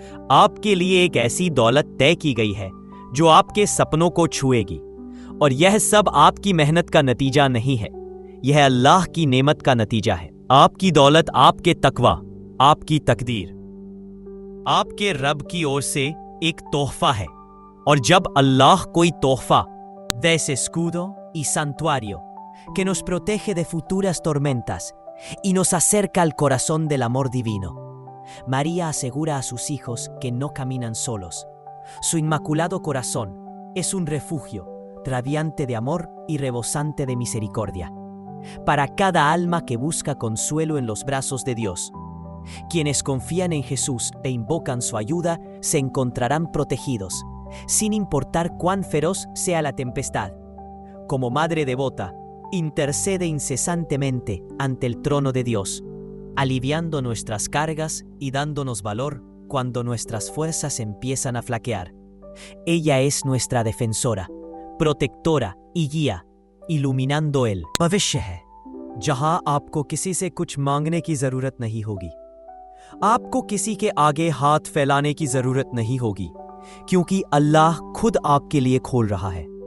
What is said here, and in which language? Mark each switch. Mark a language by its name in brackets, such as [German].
[Hindi] आपके लिए एक ऐसी दौलत तय की गई है जो आपके सपनों को छुएगी। और यह सब आपकी मेहनत का नतीजा नहीं है, यह अल्लाह की नेमत का नतीजा है। आपकी दौलत, आपके तकवा, आपकी तकदीर आपके रब की ओर से एक तोहफा है। और जब अल्लाह कोई तोहफा, [Spanish] de ese escudo y santuario que nos protege de futuras tormentas y nos acerca al corazón del amor divino, María asegura a sus hijos que no caminan solos. Su inmaculado corazón es un refugio radiante de amor y rebosante de misericordia para cada alma que busca consuelo en los brazos de Dios. Quienes confían en Jesús e invocan su ayuda se encontrarán protegidos, sin importar cuán feroz sea la tempestad. Como madre devota, intercede incesantemente ante el trono de Dios, aliviando nuestras cargas y dándonos valor cuando nuestras fuerzas empiezan a flaquear. Ella es nuestra defensora, protectora y guía, iluminando el [Hindi] भविष्य है जहां आपको किसी से कुछ मांगने की जरूरत नहीं होगी। आपको किसी के आगे हाथ फैलाने की जरूरत नहीं होगी, क्योंकि अल्लाह खुद आपके लिए खोल रहा है।